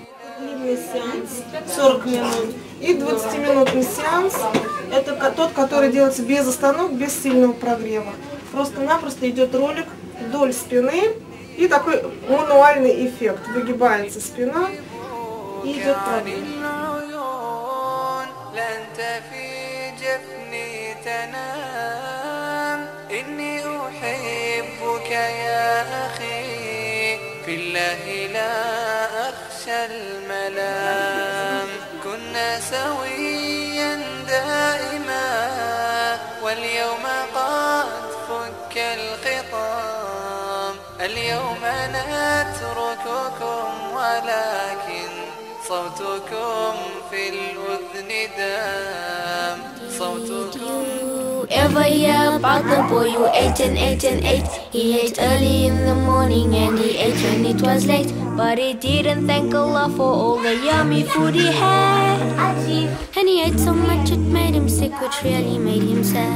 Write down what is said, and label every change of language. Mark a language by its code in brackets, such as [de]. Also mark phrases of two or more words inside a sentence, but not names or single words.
[ru] Длинный сеанс, 40 минут. И 20-минутный сеанс, это тот, который делается без остановок, без сильного прогрева. Просто-напросто идет ролик вдоль спины и такой мануальный эффект. Выгибается спина и идет прогрев. [ar] الملام كنا سويا دائما واليوم قد فك الخطام اليوم نترككم ولكن صوتكم في الأذن دام صوتكم [en] Ever hear about the boy who ate and ate and ate? He ate early in the morning and he ate when it was late. But he didn't thank Allah for all the yummy food he had. And he ate so much it made him sick, which really made him sad.